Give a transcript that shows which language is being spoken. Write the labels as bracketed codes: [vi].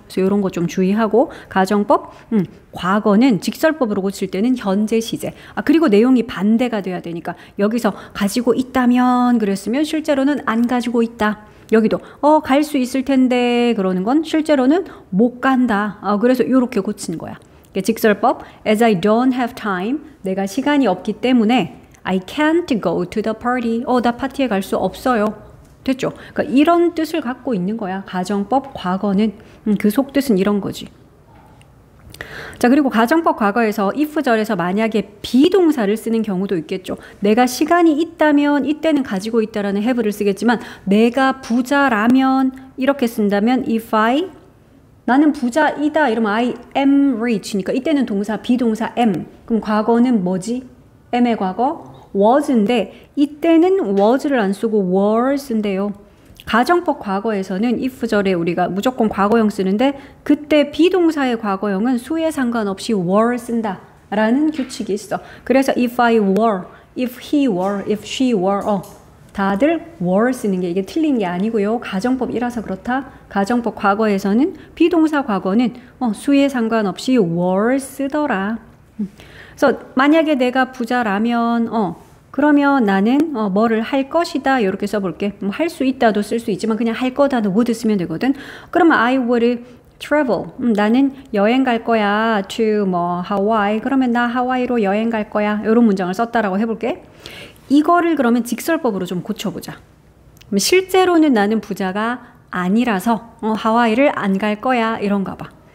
[ko] 그래서 이런 거 좀 주의하고 가정법 과거는 직설법으로 고칠 때는 현재 시제. 그리고 내용이 반대가 돼야 되니까 여기서 가지고 있다면 그랬으면 실제로는 안 가지고 있다. 여기도 갈 수 있을 텐데 그러는 건 실제로는 못 간다. 그래서 이렇게 고친 거야. 직설법 [en] as I don't have time [ko] 내가 시간이 없기 때문에 [en] I can't go to the party [ko] 나 파티에 갈 수 없어요. 됐죠? 그러니까 이런 뜻을 갖고 있는 거야. 가정법 과거는 그 속뜻은 이런 거지. 자, 그리고 가정법 과거에서 if절에서 만약에 비동사를 쓰는 경우도 있겠죠. 내가 시간이 있다면 이때는 가지고 있다라는 have를 쓰겠지만 내가 부자라면 이렇게 쓴다면 if I 나는 부자이다 이러면 [en] I am rich [ko] 니까 이때는 동사 비동사 am 그럼 과거는 뭐지? am의 과거 was인데 이때는 was를 안 쓰고 were 쓴대요. 가정법 과거에서는 if절에 우리가 무조건 과거형 쓰는데 그때 비동사의 과거형은 수에 상관없이 were 쓴다 라는 규칙이 있어. 그래서 [en] if I were, if he were, if she were [ko] 다들 were 쓰는 게 이게 틀린 게 아니고요. 가정법이라서 그렇다. 가정법 과거에서는 비동사 과거는 수에 상관없이 were 쓰더라. 그래서 만약에 내가 부자라면 그러면 나는 뭐를 할 것이다 이렇게 써볼게. 할 수 있다도 쓸 수 있지만 그냥 할 거다도 would 쓰면 되거든. 그러면 [en] I would travel. [ko] 나는 여행 갈 거야 to 하와이. 그러면 나 하와이로 여행 갈 거야. 이런 문장을 썼다라고 해볼게. 이거를 그러면 직설법으로 좀 고쳐보자. 실제로는 나는 부자가 아니라서 하와이를 안 갈 거야 이런가 봐.